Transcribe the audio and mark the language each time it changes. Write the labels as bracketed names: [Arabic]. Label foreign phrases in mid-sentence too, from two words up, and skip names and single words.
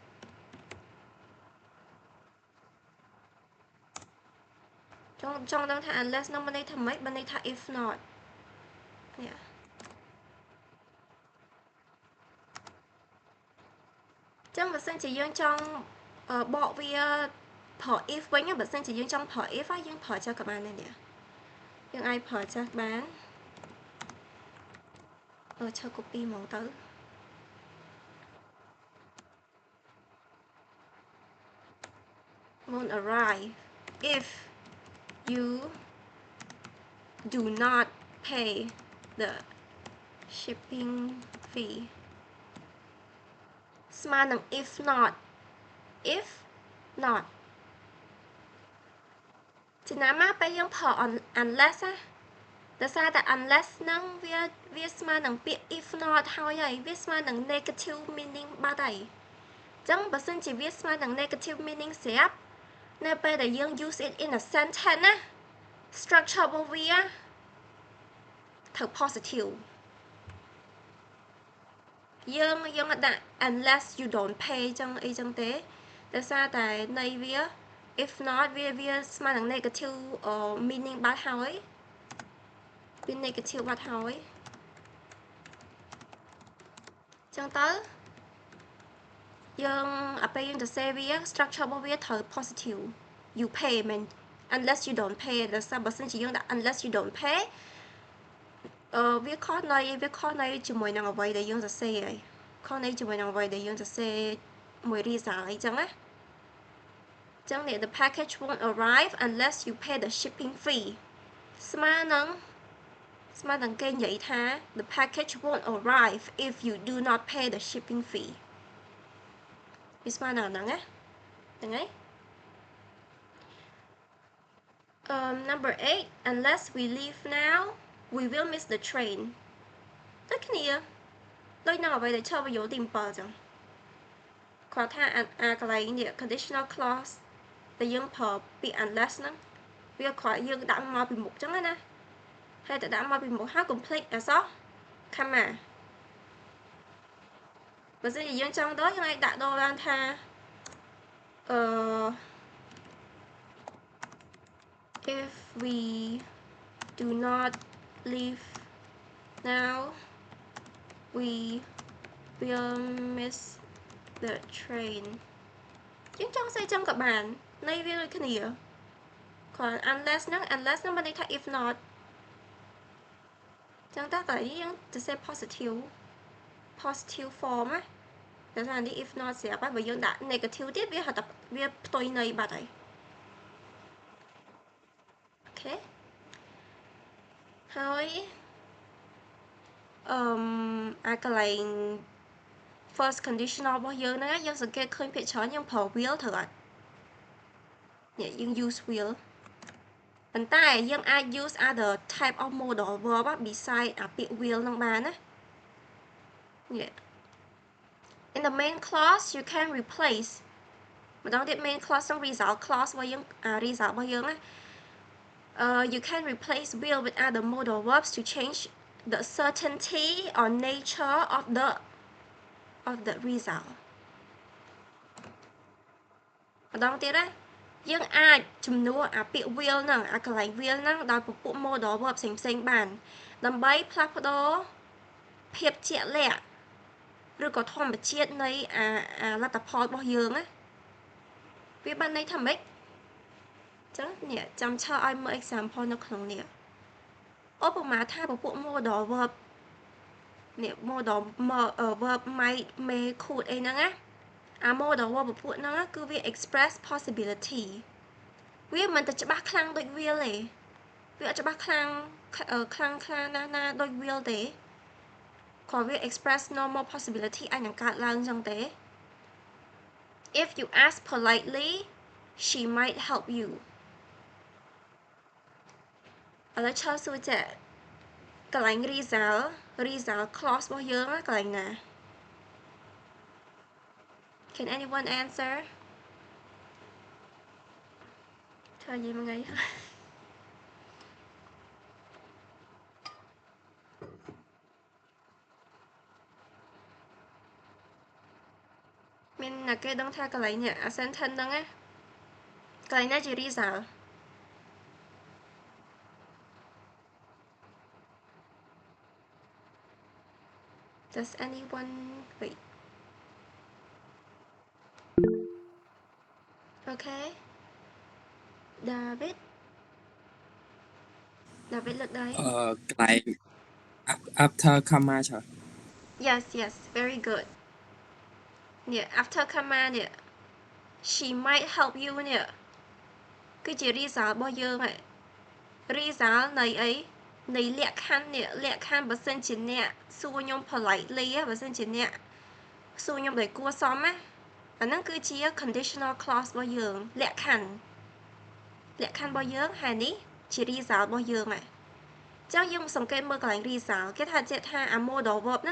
[Khmer] ចង់ដឹងថា unless នោះបានន័យថាម៉េចបានន័យថា [English] if not [Khmer] នេះ ចឹងបើសិនជាយើងចង់បកវាប្រើ if វិញបើសិនជាយើងចង់ប្រើ if យើងប្រើចាស់ក៏បានដែរនេះយើងអាចប្រើចាស់បានឆើ copy ហ្មងទៅ [English] won't arrive if you do not pay the shipping fee [Khmer] ស្មើនឹង [English] if not [Khmer] ចំណាំមកពេលយើង ប្រើ unless ណាដោយសារតែ unless ហ្នឹងវាស្មើនឹងពាក្យ [English] if not [Khmer] ហើយវាស្មើនឹង [English] negative meaning [Khmer] បាត់ហើយអញ្ចឹងបើសិនជាវាស្មើនឹង [English] negative meaning [Khmer] ស្រាប់នៅពេលដែលយើង [English] use it in a sentence [Khmer] ណា structure របស់វាត្រូវ positive យើងអត់ដាក់ [English] unless you don't pay [Khmer] ចឹងអីចឹងទេដោយសារតែន័យវា [English] if not [Khmer] វាស្មើនឹង [English] negative meaning [Khmer] បាត់ហើយវា negative បាត់ហើយ ចឹងទៅយើងពេលយើងទៅសេវា structure របស់វាត្រូវ [English] positive you pay [Khmer] មែន [English] unless you don't [Khmer] pay ដោយសារបើសិនជាយើងដាក់ [English] unless you don't pay [Khmer] វាខុសនៃជាមួយនឹងអ្វីដែលយើងសរសេរហើយខុសនេះជាមួយនឹងអ្វីដែលយើងសរសេរមួយ result អីចឹងណាចឹងនេះ [English] the package won't arrive unless you pay the shipping fee [Khmer] ស្មើនឹងគេនិយាយថា [English] the package won't arrive if you do not pay the shipping fee [Khmer] វាស្មើនឹងហ្នឹងណាហ្នឹងហើយ [English] number 8 unless we leave now we will miss the train [Khmer] ដូចគ្នាដូចនឹងអ្វីដែលឈរប្រយោគទី7ចឹងគាត់ថាកន្លែងនេះ [English] conditional clause [Khmer] ដែលយើងប្រើពាក្យ unless ហ្នឹងវាគាត់យើងដាក់មកពីមុខចឹងណាហើយតែដាក់មកពីមុខហើយកុំភ្លេចអក្សរ comma បើសិនជាយើងចង់ដល់យើងអាចដាក់ដល់បានថា [English] if we do not leave now we will miss the train [Khmer] យើងចង់ស្អីចឹងក៏បានន័យវាដូចគ្នាគាត់ unless ហ្នឹងមានន័យថា [English] if not [Khmer] ចឹងតើកន្លែងនេះយើងសរសេរ [English] positive form [Khmer] ណាតែថានេះ [English] if not [Khmer] ស្រាប់ហើយបើយើងដាក់ negative ទៀតវាហៅថាវាផ្ទុយន័យបាត់ហើយ អូខេហើយអាកន្លែង [English] first conditional [Khmer] របស់យើងហ្នឹងយើងសង្កេតឃើញភាគច្រើនយើងប្រើ will ត្រូវអត់ នេះយើង [English] use will [Khmer] ប៉ុន្តែយើងអាច [English] use other type of modal verb beside [Khmer] អាពាក្យ [English] will [Khmer] ហ្នឹងបានណានេះ [English] in the main clause you can replace [Khmer] ម្ដងទៀត [English] main clause ហ្នឹង result clause [Khmer] របស់យើងresult របស់យើងណា [English] you can replace will with other modal verbs to change the certainty or nature of the result [Khmer] ម្ដងទៀតណាយើងអាចជំនួសអាពាក្យ will ហ្នឹងអាកន្លែង will ហ្នឹងដោយពពួក [English] modal verb [Khmer] ផ្សេងៗបានដើម្បីផ្លាស់ប្ដូរភាព ជាក់លាក់ឬក៏ធម្មជាតិនៃអាលទ្ធផលរបស់យើងណាវាបានន័យថាម៉េចចឹងនេះ ចាំឆើឲ្យមើល example នៅក្នុងនេះឧបមាថាពពួក [English] modal verb [Khmer] នេះ [English] modal verb might may could [Khmer] អីហ្នឹងណាអា [English] modal verb [Khmer] ពពួកហ្នឹងគឺវា [English] express possibility [Khmer] វាមិនតែច្បាស់ខ្លាំងដូច will ទេវាអត់ច្បាស់ខ្លាំងណាស់ដូច will ទេគាត់វា [English] express normal possibility [Khmer] អាចនឹងកើតឡើងចឹងទេ [English] if you ask politely she might help you [Khmer] ឥឡូវឈើសួរចាកន្លែង [English] result clause [Khmer] របស់យើងកន្លែងណា [English] Can anyone answer [Khmer] ឈើនិយាយមួយថ្ងៃ មានអ្នកគេដឹងថាកន្លែងនេះ sentence ហ្នឹងណាកន្លែងណាជា result [English] Does anyone wait Okay David [Khmer] លើកដៃ កន្លែង [English] after comma [Khmer] ឆើ [English] Yes very good [Khmer] នេះ [English] after comma [Khmer] នេះ [English] she might help you [Khmer] នេះគឺជា result របស់យើងហើយ result នៃអីនៃលក្ខខណ្ឌនេះលក្ខខណ្ឌបើសិនជាអ្នកសួរខ្ញុំ politely បើសិនជាអ្នកសួរខ្ញុំដោយគួរសម ណាអាហ្នឹងគឺជា [English] conditional clause [Khmer] របស់យើងលក្ខខណ្ឌរបស់យើងហើយនេះជា result របស់យើងហើយចឹងយើងសង្កេតមើលកន្លែង result គេថាអា [English] modal verb [Khmer] ហ្នឹង